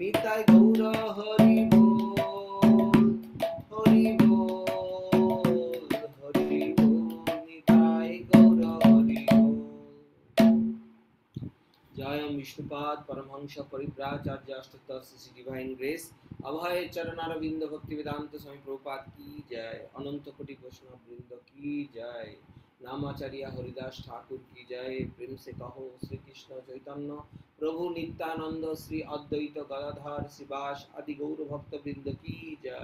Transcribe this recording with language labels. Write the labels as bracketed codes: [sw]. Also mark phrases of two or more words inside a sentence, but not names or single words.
[bn] নিতাই গৌর হরি বল, হরি বল, হরি বল, নিতাই গৌর হরি বল। [hi] जय विष्णुपाद परमहंस परिव्राचार्य अष्टोत्तर श्री [en] Divine Grace [hi] अभय चरणारविंद भक्ति वेदांत स्वामी प्रभुपाद की जय, अनंत कोटि वैष्णव वृंद की जय, नामाचार्य हरिदास ठाकुर की जय। प्रेम से कहो श्री कृष्ण चैतन्य प्रभु नित्यानंद श्री अद्वैत गदाधर शिवास आदि गौर भक्त वृंद की जय।